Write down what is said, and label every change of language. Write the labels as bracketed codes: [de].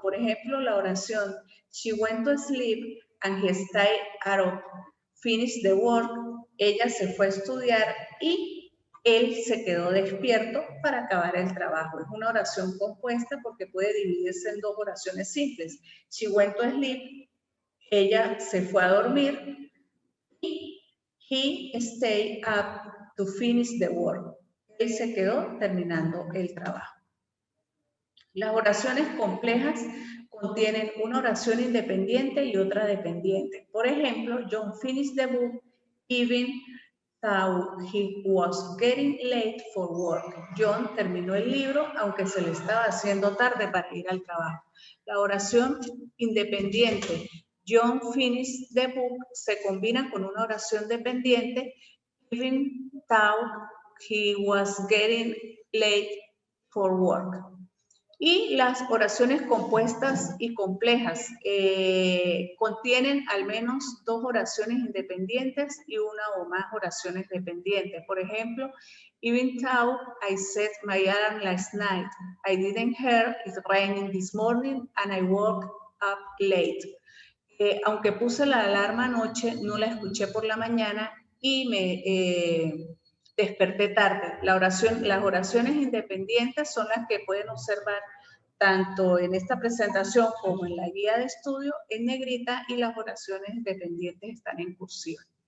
[es] Por ejemplo, la oración [en] she went to sleep and he stayed up, finished the work. [es] Ella se fue a estudiar y él se quedó despierto para acabar el trabajo. Es una oración compuesta porque puede dividirse en 2 oraciones simples. [en] She went to sleep, [es] ella se fue a dormir y [en] he stayed up to finish the work. [es] Él se quedó terminando el trabajo. Las oraciones complejas contienen una oración independiente y otra dependiente. Por ejemplo, [en] John finished the book even though he was getting late for work. [es] John terminó el libro aunque se le estaba haciendo tarde para ir al trabajo. La oración independiente [en] John finished the book [es] se combina con una oración dependiente [en] even though he was getting late for work. [es] Y las oraciones compuestas y complejas contienen al menos 2 oraciones independientes y una o más oraciones dependientes. Por ejemplo, [en] even though I set my alarm last night, I didn't hear it raining this morning and I woke up late. [es] Aunque puse la alarma anoche, no la escuché por la mañana y me desperté tarde. Las oraciones independientes son las que pueden observar tanto en esta presentación como en la guía de estudio en negrita y las oraciones dependientes están en cursiva.